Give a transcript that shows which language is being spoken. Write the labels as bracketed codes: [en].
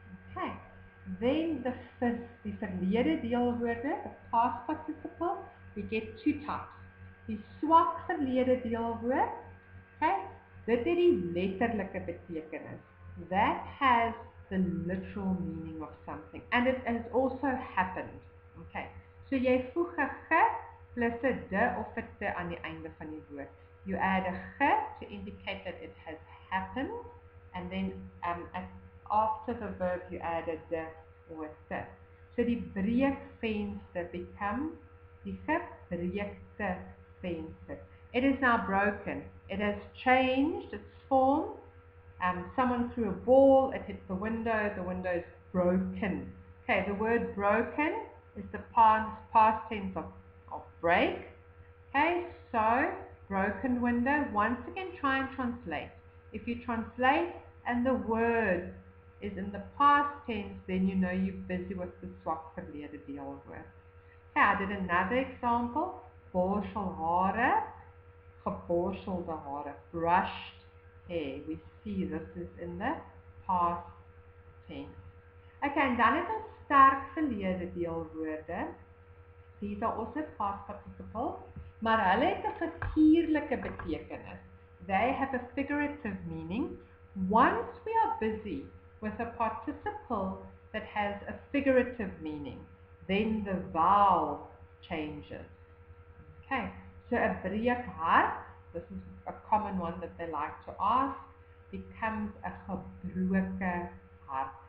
[en] Okay. Then [af] die verlede deelwoorde, [en] the past participle, we get two types. [af] Die swak verlede deelwoord, okay, dit het die letterlike betekenis. [en] That has the literal meaning of something, and it has also happened. [af] Okay, so jy voeg 'n ge plus 'n de of 'n te aan die einde van die woord. [en] You add a ge to indicate that it has happened, and then after the verb you add a de or a te. [af] So die breekvenster becomes die gebreekte venster. [en] It is now broken. It has changed its form. Someone threw a ball, it hit the window is broken. Okay, the word broken is the past tense of break. Okay, so broken window. Once again, try and translate. If you translate and the word is in the past tense, then you know you're busy with the [af] swak verlede deelwoord. [en] Okay, I did another example. [af] Borsel hare, geborstelde hare, [en] brushed hair. We see this is in the past tense. [af] Okay, and dan het ons sterk verlede deelwoorde. [en] These are also past participles, [af] maar hulle het 'n figuurlike betekenis. [en] They have a figurative meaning. Once we are busy with a participle that has a figurative meaning, then the vowel changes. Okay, so a breekhart, this is a common one that they like to ask, becomes a [af] gebroke hart.